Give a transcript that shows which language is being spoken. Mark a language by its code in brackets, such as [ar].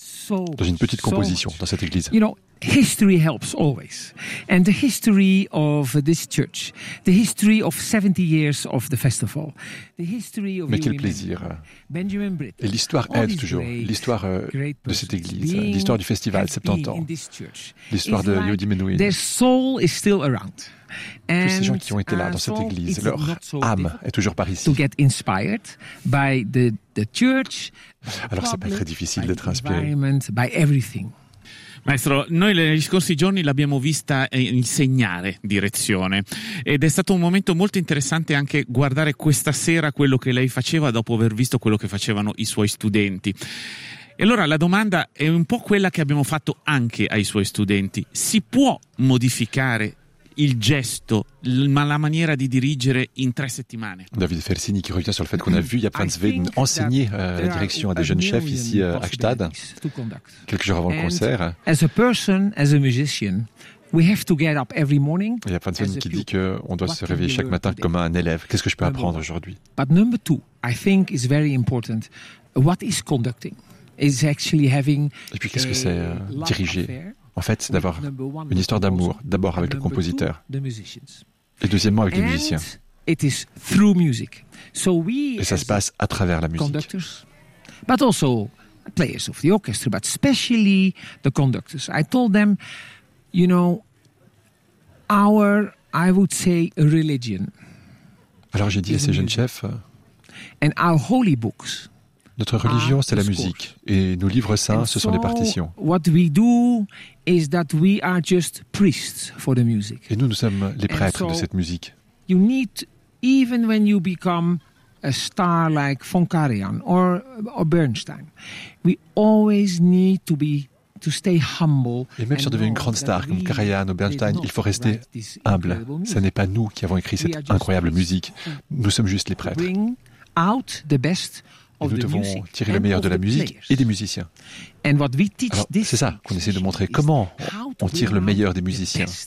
[fr] Dans une petite composition, dans cette église. [en] You know, history helps always. And the history of this church, the history of 70 years of the festival, the history of... [fr] Mais quel plaisir. [en] Benjamin Britten. [fr] Et l'histoire aide toujours. L'histoire de cette église, l'histoire du festival 70 ans, l'histoire de Yehudi Menuhin. [en] Their soul is still around. [fr] Tous ces gens qui ont été là dans cette église, leur âme est toujours par ici. [en] To get inspired by the church, [fr] alors c'est pas très difficile d'être inspiré. [en] By everything. [it] Maestro, noi negli scorsi giorni l'abbiamo vista insegnare direzione ed è stato un momento molto interessante anche guardare questa sera quello che lei faceva dopo aver visto quello che facevano i suoi studenti. E allora la domanda è un po' quella che abbiamo fatto anche ai suoi studenti. Si può modificare il gesto, la maniera di dirigere in tre settimane? [fr] David Fersini qui revient sur le fait qu'on a vu Jaap van Zweden enseigner la direction à des jeunes chefs ici à Gstaad, quelques jours avant le concert. [en] As a person, as a musician, we have to get up every morning. [fr] Jaap van Zweden qui dit qu'on doit se réveiller chaque matin comme un élève. Qu'est-ce que je peux apprendre aujourd'hui? [en] But number two, I think is very important. What is conducting? Is actually having... [fr] Et puis qu'est-ce que c'est diriger? En fait, c'est d'avoir une histoire d'amour, d'abord avec le compositeur, et deuxièmement avec les musiciens. [en] It is through music. So we, [fr] et ça se passe à travers la musique. [en] Conductors, but also players of the orchestra, but especially the conductors. I told them, you know, our, I would say, religion. [fr] Alors j'ai dit à ces jeunes chefs. [en] And our holy books. [fr] Notre religion, c'est la musique, et nos livres saints, ce sont les partitions. [en] What we do is that we are just priests for the music. [fr] Et nous sommes les prêtres de cette musique. [en] You need, even when you become a star like von Karajan or Bernstein, we always need to be to stay humble. [fr] Et même si on devient une grande star comme Karajan ou Bernstein, il faut rester humble. Ce n'est pas nous qui avons écrit cette incroyable musique. Nous sommes juste les prêtres. [en] Bring out the best. [fr] Et nous devons tirer le meilleur de la musique et des musiciens. Alors, c'est ça qu'on essaie de montrer, comment on tire le meilleur des musiciens.